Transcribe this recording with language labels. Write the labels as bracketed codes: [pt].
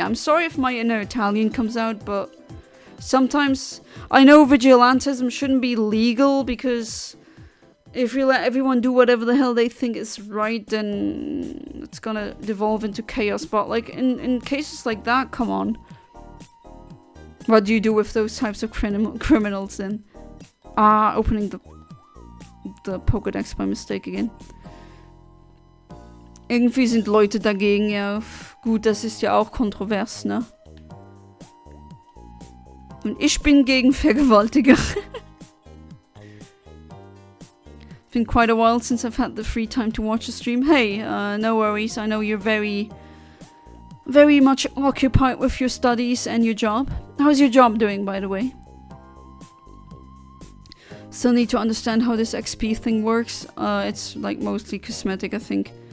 [en] I'm sorry if my inner Italian comes out, but sometimes I know vigilantism shouldn't be legal, because if you let everyone do whatever the hell they think is right, then it's gonna devolve into chaos. But like in cases like that, come on. What do you do with those types of criminals then? Ah, opening the Pokédex by mistake again. [de] Irgendwie sind Leute dagegen, ja. Gut, das ist ja auch kontrovers, ne? Und ich bin gegen Vergewaltiger. [en] It's been quite a while since I've had the free time to watch a stream. Hey, no worries. I know you're very much occupied with your studies and your job. How's your job doing, by the way? Still need to understand how this XP thing works. It's like mostly cosmetic, I think.